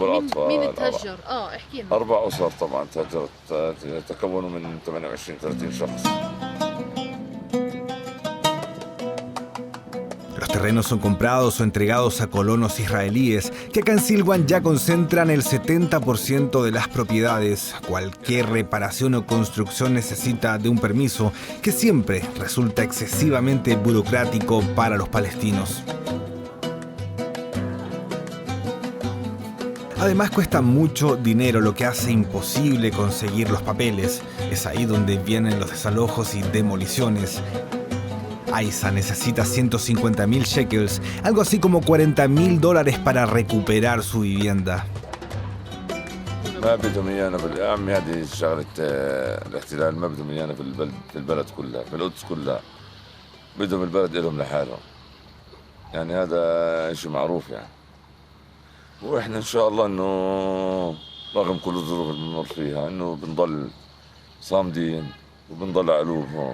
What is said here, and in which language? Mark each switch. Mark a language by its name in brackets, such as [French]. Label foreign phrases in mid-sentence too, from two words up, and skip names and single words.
[Arabic] مين الأطفال. تهجر؟ احكي لنا. 4 أسر طبعا تهجرت، تكونوا من 28-30 شخص. [Spanish] Los terrenos son comprados o entregados a colonos israelíes que acá en Silwan ya concentran el 70% de las propiedades. Cualquier reparación o construcción necesita de un permiso que siempre resulta excesivamente burocrático para los palestinos. Además cuesta mucho dinero, lo que hace imposible conseguir los papeles. Es ahí donde vienen los desalojos y demoliciones. Aiza necesita 150.000 shekels, algo así como $40.000 para recuperar su vivienda. [Arabic] ما بدهم ايانا يا عمي، هذه شغله الاحتلال، ما بدهم ايانا في البلد كلها، في القدس كلها. بدهم البلد لهم لحالهم. يعني هذا شيء معروف يعني. واحنا ان شاء الله انه رغم كل الظروف اللي بنمر فيها انه بنضل صامدين وبنضل على قلوبهم.